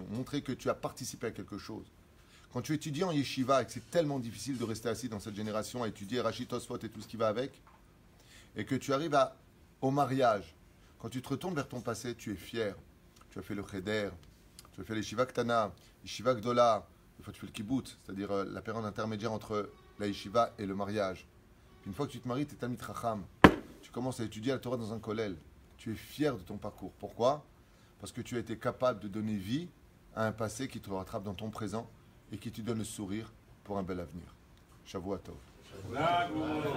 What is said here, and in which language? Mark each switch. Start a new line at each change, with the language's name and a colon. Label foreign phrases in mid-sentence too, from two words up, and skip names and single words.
French: Montrer que tu as participé à quelque chose. Quand tu étudies en yeshiva et que c'est tellement difficile de rester assis dans cette génération à étudier Rashi, Tosfot et tout ce qui va avec, et que tu arrives au mariage, quand tu te retournes vers ton passé, tu es fier. Tu as fait le cheder, tu as fait les
Hebrew: ישיבה קטנה, ישיבה גדולה,
French: des fois tu fais le kibbutz, c'est-à-dire la période intermédiaire entre la yeshiva et le mariage. Puis une fois que tu te maries, tu es
Hebrew: תלמיד חכם.
French: Tu commences à étudier la Torah dans un kollel. Tu es fier de ton parcours. Pourquoi? Parce que tu as été capable de donner vie à un passé qui te rattrape dans ton présent et qui te donne le sourire pour un bel avenir.